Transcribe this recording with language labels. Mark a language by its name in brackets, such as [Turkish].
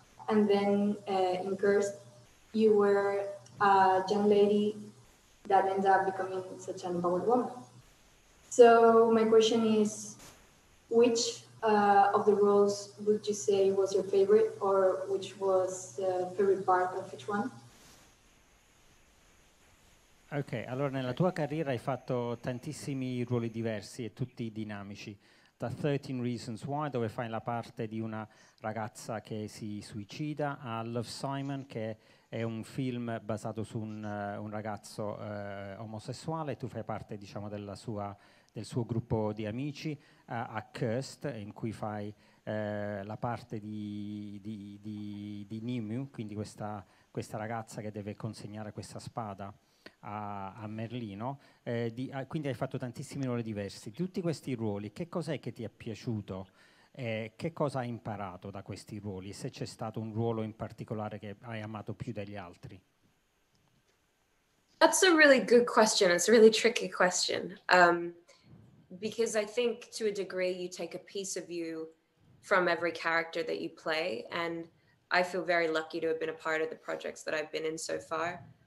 [English] And then in Cursed, you were a young lady that ends up becoming such an empowered woman. So my question is, which of the roles would you say was your favorite, or which was the favorite part of each one? [Italian] Ok, allora nella tua carriera hai fatto tantissimi ruoli diversi e tutti dinamici. Da 13 Reasons Why, dove fai la parte di una ragazza che si suicida, a Love, Simon, che è un film basato su un ragazzo omosessuale, tu fai parte, diciamo, del suo gruppo di amici, a Cursed, in cui fai la parte di Nimue, quindi questa ragazza che deve consegnare questa spada a Merlino, quindi hai fatto tantissimi ruoli diversi. Di tutti questi ruoli, che cos'è che ti è piaciuto? Che cosa hai imparato da questi ruoli? Se c'è stato un ruolo in particolare che hai amato più degli altri? [English] That's a really good question. It's a really tricky question. Because I think to a degree you take a piece of you from every character that you play. And I feel very lucky to have been a part of the projects that I've been in so far.